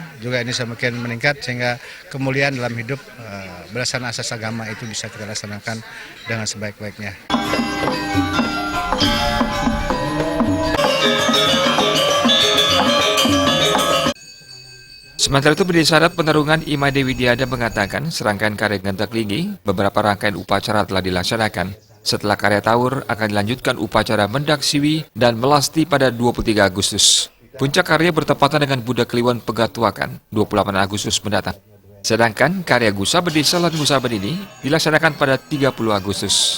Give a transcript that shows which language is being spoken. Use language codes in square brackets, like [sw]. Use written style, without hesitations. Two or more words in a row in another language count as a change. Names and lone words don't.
[id] Juga ini semakin meningkat sehingga kemuliaan dalam hidup berdasarkan asas agama itu bisa kita laksanakan dengan sebaik-baiknya. Sementara itu, Desa Adat Penarungan Ima Dewi Diada mengatakan serangkaian karya ngenteg linggih, beberapa rangkaian upacara telah dilaksanakan. Setelah karya Taur, akan dilanjutkan upacara Mendak Siwi dan Melasti pada 23 Agustus. Puncak karya bertepatan dengan Budak Kliwon Pegatuakan 28 Agustus mendatang. Sedangkan karya Ngusabe Desa dan Ngusabe Nini dilaksanakan pada 30 Agustus.